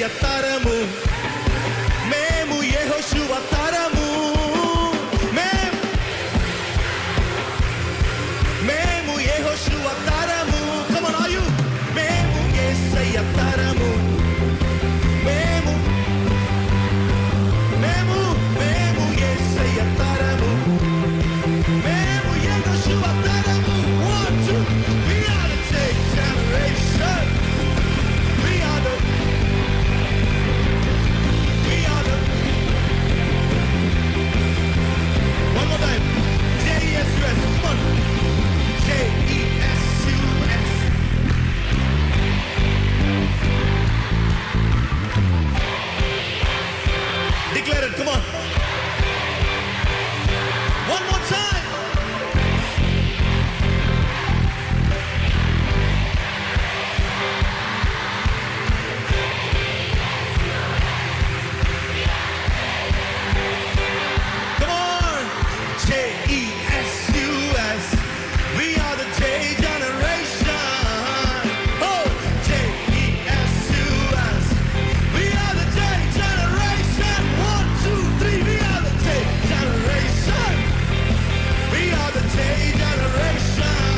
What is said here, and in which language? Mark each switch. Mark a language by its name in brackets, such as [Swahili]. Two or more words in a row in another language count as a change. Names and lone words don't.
[Telugu] తరము, మేము యెహోషువ తరము, మేము యెహోషువ తరము. [English] Come on, are you? [Telugu] మేము యేసయ్య తరము, మేము యేసయ్య తరము, మేము యెహోషువ తరము. [English] 1, 2, we are the same generation. We are the one more time. J-E-S-U-S. Come on. J-E-S-U-S. Declare it. Come on. One more time. Come on. J-E-S-U-S. We are the J generation. Oh, J-E-S-U-S. We are the J generation. 1, 2, 3. We are the J generation. We are the J generation.